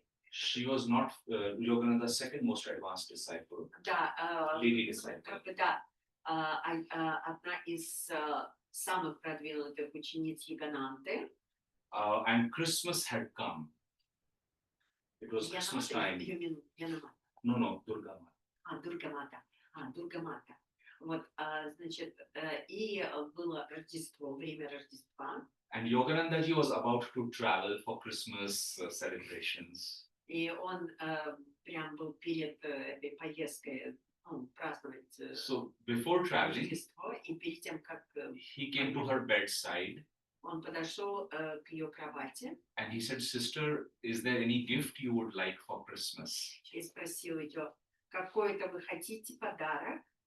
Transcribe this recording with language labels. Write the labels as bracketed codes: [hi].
[en] She was not Yogananda's second most advanced disciple. [ru] Да, [en] Lady disciple. [ru] одна из самых продвинутых учениц Ягананты. [en] And Christmas had come. It was Christmas time. [ru] Янамата. [en] No, Durga Mata. [ru] Дургамата. Вот, значит, и было Рождество, время Рождества. [en] And Yogananda ji was about to travel for Christmas celebrations. [ru] И он прям был перед этой поездкой праздновать [en] So before traveling, [ru] Рождество. И перед тем, как [en] he came to her bedside [ru] он подошел к ее кровати [en] and he said, "Sister, is there any gift you would like for Christmas?" [ru] и спросил ее, какой-то вы хотите подарок?